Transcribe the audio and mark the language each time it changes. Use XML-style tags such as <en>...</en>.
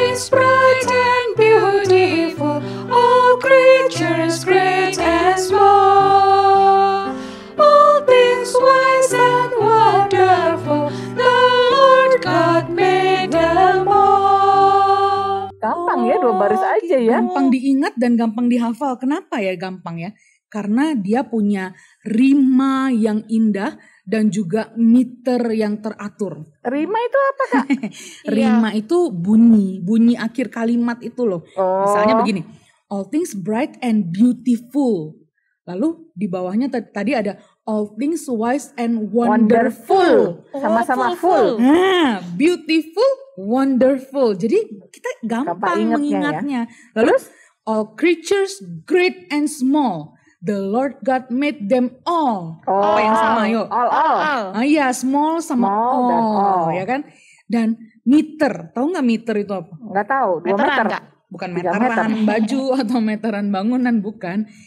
<en>Bright and beautiful, all creatures great and small, all things wise and wonderful, the Lord God made them all.</en> <id>Gampang ya, 2 baris aja ya. Gampang diingat dan gampang dihafal. Kenapa ya gampang ya? Karena dia punya rima yang indah dan juga meter yang teratur. Rima itu apa, Kak? Rima itu bunyi akhir kalimat itu loh. Misalnya begini,</id> <en>all things bright and beautiful.</en> <id>Lalu di bawahnya tadi ada</id> <en>all things wise and wonderful.</en> <id>Sama-sama full.</id> <en>Nah, beautiful, wonderful.</en> <id>Jadi kita gampang mengingatnya. Lalu</id> <en>all creatures great and small. The Lord God made them all.</en> <id>Apa yang sama yuk?</id> <en>All.</en> <id>Iya, small sama all, ya kan? Dan meter, tahu nggak meter itu apa? Nggak tahu, 2 meter. Bukan meteran baju atau meteran bangunan, bukan.</id>